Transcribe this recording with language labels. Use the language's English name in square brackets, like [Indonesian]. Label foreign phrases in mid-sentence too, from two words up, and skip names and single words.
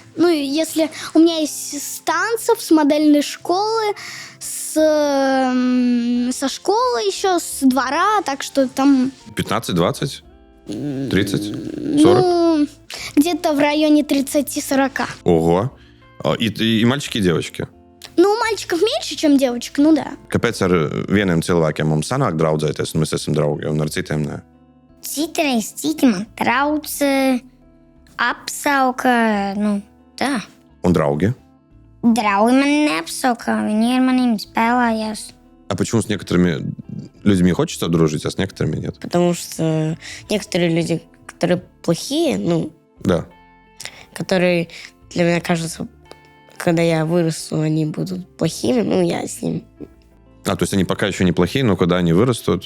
[Russian] Если у меня есть с танцев, с модельной школы, со школы еще, с двора, так что там... 15, 20, 30, 40? Где-то в районе 30-40. Ого. И мальчики, и девочки? Мальчиков меньше, чем девочек, да. [Latvian] Kāpēc ar vieniem cilvēkiem mums sanāk draudzēties, un mēs esam draugi, un ar citiem nē? Citreiz citi man trauc, apsauka, tā. Un draugi? Draugi man neapsauka, viņi ar maniem spēlējās. [Russian] А почему с некоторыми людьми хочется дружить, а с некоторыми нет? Потому что некоторые люди, которые плохие, Да. которые для меня кажется, когда я вырасту, они будут плохими, я с ними. То есть они пока еще неплохие, но когда они вырастут,